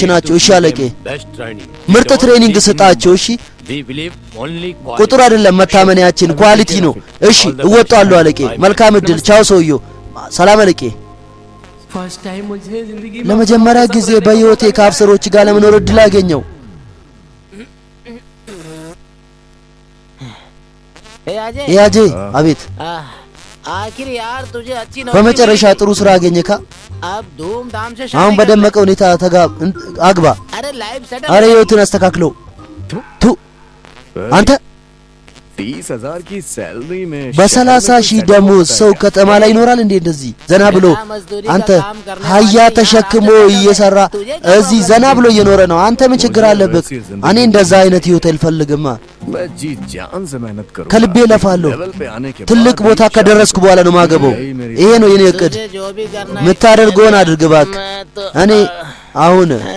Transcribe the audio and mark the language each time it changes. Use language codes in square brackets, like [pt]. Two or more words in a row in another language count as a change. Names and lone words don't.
[am] ናቸው። እሺ አለቄ። ምርጥ ትሬኒንግ ስጣቸው። እሺ ቁጥር አይደለም መታመንያችን ኳሊቲ ነው። እሺ እወጣለሁ አለቄ። መልካም እድል። ቻው ሰውየው። ሰላም አለቄ። ለመጀመሪያ ጊዜ በህይወቴ ከአፍሰሮች ጋር ለመኖር እድል አገኘው። ያጄ አቤት። [hi] आखिर यार तुझे अच्छी [am] በመጨረሻ ጥሩ ስራ አገኘካ። [hi] अब धूमधाम से [am] አሁን በደመቀ ሁኔታ አግባ። [hi] अरे [en] life settle [am] አረ ህይወትን አስተካክለው። ቱ አንተ [hi] 30,000 की सैलरी में [am] በ30,000 ደሞዝ ሰው ከተማ ላይ ይኖራል እንዴ? እንደዚህ ዘና ብሎ አንተ ሀያ ተሸክሞ እየሰራ እዚህ ዘና ብሎ እየኖረ ነው። አንተ ምን ችግር አለበት? እኔ እንደዛ አይነት ህይወት አልፈልግማ። [hi] मैं जी जान से मेहनत करूंगा। [am] ከልቤ ለፋለሁ። [hi] लेवल पे आने के [am] ትልቅ ቦታ ከደረስኩ በኋላ ነው ማገበው። ይሄ ነው የኔ እቅድ። [hi] तुझे जो भी करना है [am] የምታደርገውን አድርግ እባክህ። [hi] मैं तो [am] እኔ አሁን